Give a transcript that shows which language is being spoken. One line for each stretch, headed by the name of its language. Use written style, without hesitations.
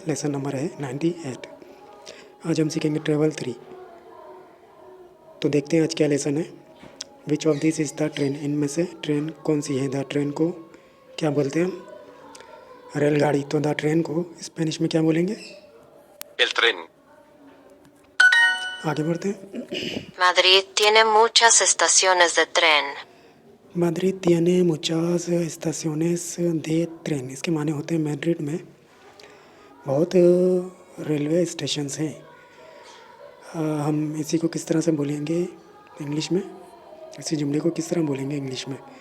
Hindi: Lesson number है 98। आज हम सीखेंगे ट्रेवल 3। तो देखते हैं आज क्या लेसन है।
English: which of this is the train,
Hindi: इनमें से ट्रेन कौन सी है। द ट्रेन को क्या बोलते हैं हम? रेलगाड़ी। तो द ट्रेन को स्पेनिश में क्या बोलेंगे?
Spanish: El tren.
Hindi: आगे बढ़ते हैं।
Spanish: Madrid tiene muchas estaciones de tren. मैड्रिड tiene muchas estaciones de tren।
Hindi: इसके माने होते हैं मैड्रिड में बहुत रेलवे स्टेशंस हैं। हम इसी को किस तरह से बोलेंगे इंग्लिश में? इसी जुमले को किस तरह बोलेंगे इंग्लिश में?